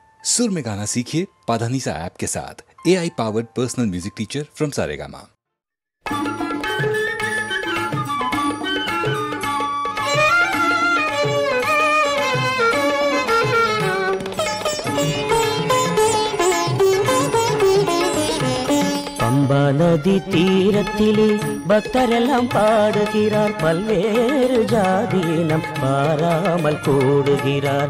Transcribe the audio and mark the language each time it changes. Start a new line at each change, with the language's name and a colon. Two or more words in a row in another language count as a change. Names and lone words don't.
Hindi: सुर में गाना सीखिए पाधानीसा ऐप के साथ।
English: AI powered personal music teacher from Saregama.
Tamil: பம்பா நதி தீரத்திலே பக்தரெல்லாம் பாடுகிறார், பல்வேறு ஜாதீனம் பாராமல் கூடுகிறார்.